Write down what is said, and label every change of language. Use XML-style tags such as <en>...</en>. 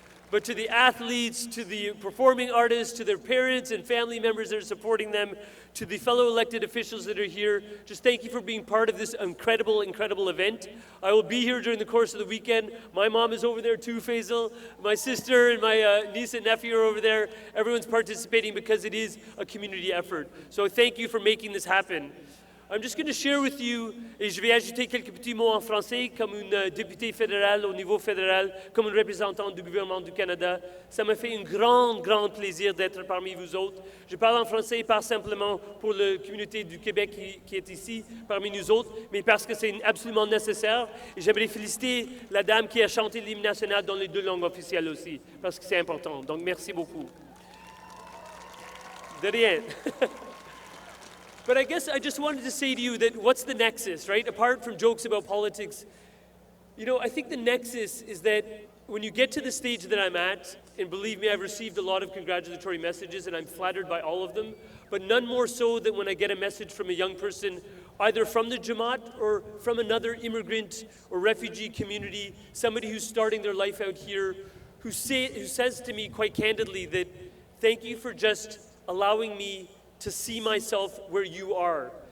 <en>But to the athletes, to the performing artists, to their parents and family members that are supporting them, to the fellow elected officials that are here, just thank you for being part of this incredible, incredible event. I will be here during the course of the weekend. My mom is over there too, Faizal. My sister and my niece and nephew are over there. Everyone's participating because it is a community effort. So thank you for making this happen. I'm just going to share with you,</en> <fr>et je vais ajouter quelques petits mots en français, comme une députée fédérale au niveau fédéral, comme une représentante du gouvernement du Canada. Ça me fait un grand plaisir d'être parmi vous autres. Je parle en français pas simplement pour la communauté du Québec qui est ici, parmi nous autres, mais parce que c'est absolument nécessaire. Et j'aimerais féliciter la dame qui a chanté l'hymne national dans les deux langues officielles aussi, parce que c'est important. Donc merci beaucoup. De rien.</fr> <en>But I guess I just wanted to say to you that what's the nexus, right? Apart from jokes about politics, you know, I think the nexus is that when you get to the stage that I'm at, and believe me, I've received a lot of congratulatory messages and I'm flattered by all of them, but none more so than when I get a message from a young person, either from the Jamaat or from another immigrant or refugee community, somebody who's starting their life out here, who says to me quite candidly that, thank you for just allowing me to see myself where you are.</en>